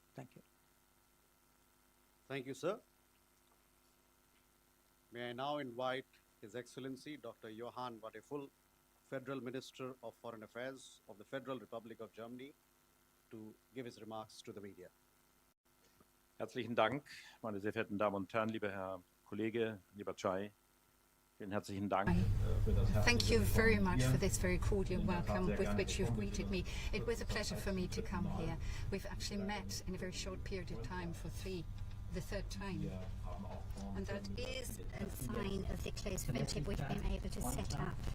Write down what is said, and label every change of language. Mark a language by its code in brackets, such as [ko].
[en] Thank you. Thank you, sir. May I now invite His Excellency Dr. Johann Wadephul, Federal Minister of Foreign Affairs of the Federal Republic of Germany, to give his remarks to the media. [de] Herzlichen Dank, meine sehr verehrten Damen und Herren, lieber Herr Kollege, lieber Chai. Vielen herzlichen Dank. [en] Thank you very much for this very cordial welcome with which you've greeted me. It was a pleasure for me to come here. We've actually met in a very short period of time for the third time. And that is a sign of the close friendship we've been able to set up.